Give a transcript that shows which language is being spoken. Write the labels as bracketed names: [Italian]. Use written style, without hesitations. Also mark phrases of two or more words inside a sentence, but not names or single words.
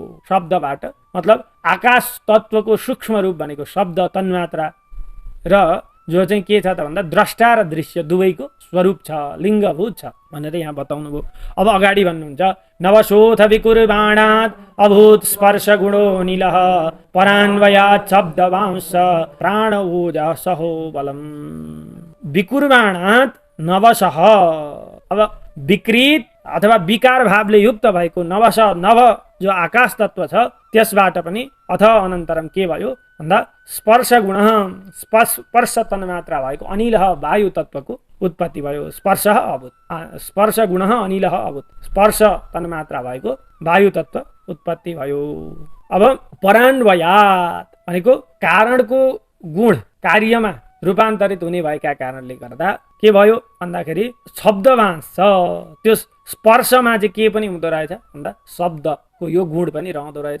[Nepali] शब्दबाट मतलब आकाश तत्त्वको सूक्ष्म रूप भनेको शब्द तन्मात्रा र जो चाहिँ के छ त भन्दा द्रष्टा र दृश्य दुवैको स्वरूप छ, लिङ्गभूत छ भनेर यहाँ बताउनु भयो। अब अगाडि भन्नुहुन्छ [Sanskrit] नवशोथ विकुर्वाणात् अभूत स्पर्श गुणो निलः परान्वयात् शब्दवांश प्राण ओजसहो बलम्। विकुर्वाणात् नवशः, [Nepali] अब विकृत अथवा विकार भावले युक्त भएको नव जो आकाश तत्व छ, त्यसबाट पनि [Sanskrit] अथ अनन्तरम [Nepali] के भयो भन्दा स्पर्श गुण, स्पर्श तन्मात्रा भएको अनिलः वायु तत्वको उत्पत्ति भयो। स्पर्श अभूत, स्पर्श गुण अनिलः अभूत, स्पर्श तन्मात्रा भएको वायु तत्व उत्पत्ति भयो। अब परान्वयात् भनेको कारणको गुण कार्यमा रूपान्तरित हुने भएका कारणले गर्दा के भयो भन्दाखेरि शब्दवांश छ, त्यो स्पर्शमा चाहिँ के पनि हुँदो रहेछ भन्दा शब्दको यो गुण पनि रहँदो रहेछ।